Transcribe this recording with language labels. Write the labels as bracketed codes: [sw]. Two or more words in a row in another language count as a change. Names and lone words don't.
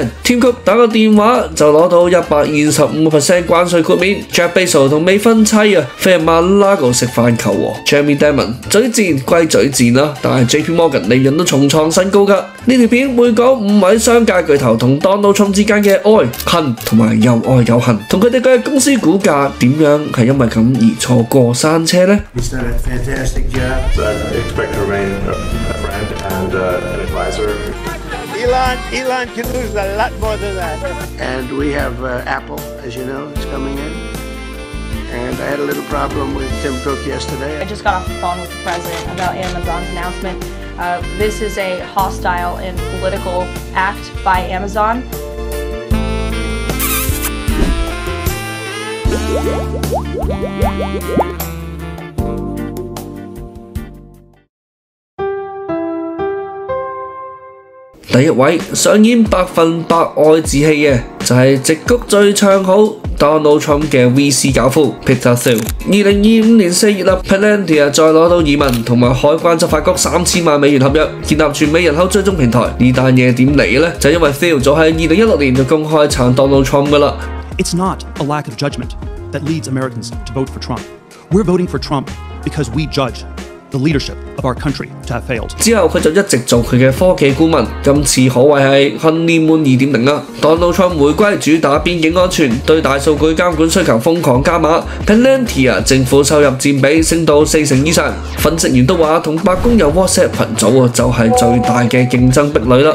[yue] 添谷打個電話就攞到125% 關稅豁免。Jeff Bezos 同未婚妻啊飛去馬拉哥食飯求和。Jamie Dimon 嘴戰歸嘴戰啦，但係 JP Morgan 利潤都重創新高㗎。呢條片會講5位商界巨頭同 Donald Trump 之間嘅愛恨同埋又愛又恨，同佢哋嘅公司股價點樣係因為咁而錯過山車呢？ [en] He's done a fantastic job. I expect to remain a friend and an advisor. Elon can lose a lot more than that. And we have Apple, as you know, is coming in. And I had a little problem with Tim Cook yesterday. I just got off the phone with the president about Amazon's announcement. This is a hostile and political act by Amazon. [yue] 第一位上演100%愛自氣嘅就係矽谷最唱好 Donald Trump 嘅 VC 教父 Peter Thiel。2025年4月啦 ，Palantir 再攞到移民同埋海關執法局3000萬美元合約，建立全美人口追蹤平台。呢單嘢點嚟嘅呢？就因為 Thiel 早喺2016年就公開撐 Donald Trump 噶啦。 [en] It's not a lack of judgment that leads Americans to vote for Trump. We're voting for Trump because we judge the leadership of our country to have failed. [yue] 之後佢就一直做佢嘅科技顧問，今次可謂係 Honeymoon 2.0啦。Donald Trump 回歸主打邊境安全，對大數據監管需求瘋狂加碼 ，Palantir 政府收入佔比升到40%以上。分析員都話，同白宮有 WhatsApp 群組就係最大嘅競爭壁壘啦。